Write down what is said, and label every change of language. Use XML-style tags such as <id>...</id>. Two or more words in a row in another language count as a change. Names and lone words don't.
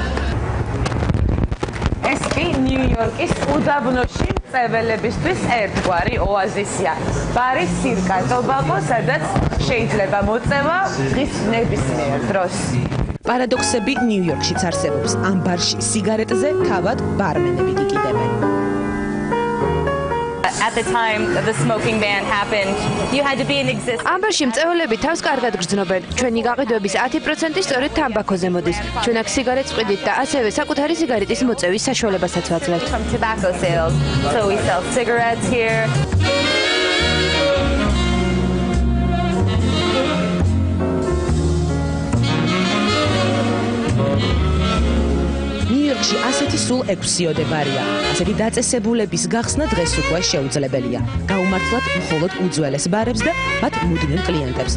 <ka>ეს კი ნიუ-იორკის უდაბნოში მწებელებისთვის ერთგვარი ოაზისია. ბარი სირკა ტობაკო, სადაც შეიძლება მოწევა დღის ნებისმიერ დროს. პარადოქსები ნიუ-იორკშიც არსებობს. ამ ბარში სიგარეტზე თავად ბარმენები გიკიდებენ.</ka> <en>At the time the smoking ban happened, you had to be in existence.</en> <ka>ამ ბარში მწვეულები თავს კარგად გრძნობენ. ჩვენი გაყიდვების 10% სწორედ თამბაქოზე მოდის. ჩვენ აქ სიგარეტს ვყიდით და ასევე საკუთარი სიგარეტის მოწევის საშუალებასაც ვაძლევთ.</ka> <en>From tobacco sales, so we sell cigarettes here.</en> <ka>ნიუ-იორკში ასეთი სულ 6 ბარია. ასეთი დაწესებულების გახსნა დღეს უკვე შეუძლებელია. გაუმართლად მხოლოდ უძველეს ბარებს და მათ მუდმივ კლიენტებს.</ka>